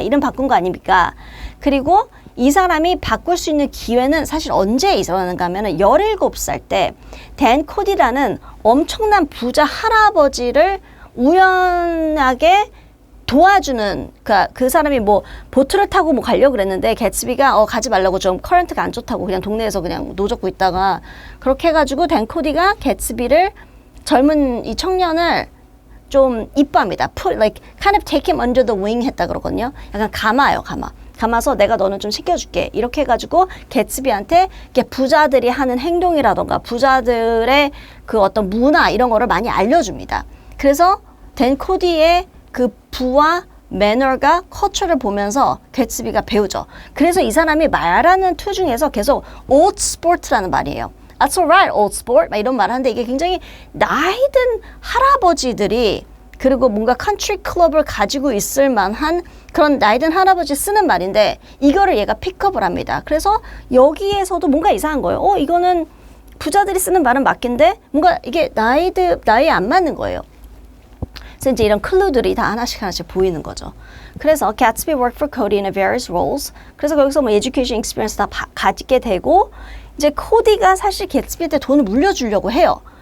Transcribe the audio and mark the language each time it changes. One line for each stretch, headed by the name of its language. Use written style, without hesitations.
Korean: 이름 바꾼 거 아닙니까? 그리고 이 사람이 바꿀 수 있는 기회는 사실 언제 일어나는가 하면 17살 때 댄 코디라는 엄청난 부자 할아버지를 우연하게 도와주는 그 사람이 뭐 보트를 타고 뭐 가려고 그랬는데 개츠비가 가지 말라고 좀 커런트가 안 좋다고 그냥 동네에서 그냥 노젓고 있다가 그렇게 해가지고 댄 코디가 개츠비를 젊은 이 청년을 좀 이뻐합니다.
English: like kind of take him under the wing
Korean: 했다 그러거든요. 약간 감아서 내가 너는 좀 시켜줄게. 이렇게 해가지고 개츠비한테 부자들이 하는 행동이라던가 부자들의 그 어떤 문화 이런 거를 많이 알려줍니다. 그래서 댄 코디의 그 부와 매너가 커처를 보면서 개츠비가 배우죠. 그래서 이 사람이 말하는 투 중에서 계속 old sport라는 말이에요.
English: That's alright, old sport.
Korean: 막 이런 말을 하는데 이게 굉장히 나이든 할아버지들이 그리고 뭔가 컨트리 클럽을 가지고 있을 만한 그런 나이든 할아버지 쓰는 말인데 이거를 얘가 픽업을 합니다. 그래서 여기에서도 뭔가 이상한 거예요. 이거는 부자들이 쓰는 말은 맞긴데 뭔가 이게 나이에 안 맞는 거예요. 그래서 이제 이런 클루들이 다 하나씩 보이는 거죠.
English: 그래서 Gatsby worked for Cody in various roles.
Korean: 그래서 거기서 뭐 education experience 다 가지게 되고 이제 코디가 사실 개츠비한테 돈을 물려주려고 해요.